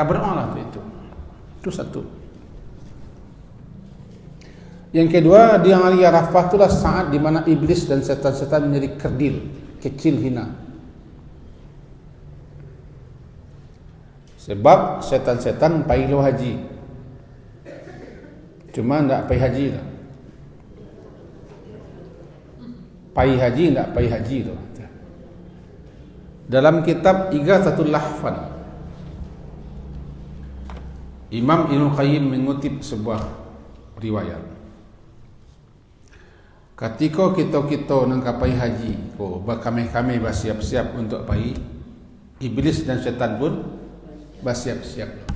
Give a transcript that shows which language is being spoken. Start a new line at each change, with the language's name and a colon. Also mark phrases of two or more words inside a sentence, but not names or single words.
Indonesian: Berdoalah itu satu. Yang kedua, di hari Arafah itulah saat di mana iblis dan setan-setan menjadi kerdil, kecil, hina.
Minangkabau: Sebab setan-setan pai lo haji, cuma ndak pai haji dah. Pai haji ndak pai haji tu.
Indonesian: Dalam kitab Ighathatul Lahfan, Imam Ibnu Qayyim mengutip sebuah riwayat. Ketika kita
Minangkabau: nang kapai haji,
Indonesian: kami bersiap-siap untuk pai, iblis dan syaitan pun bersiap-siap.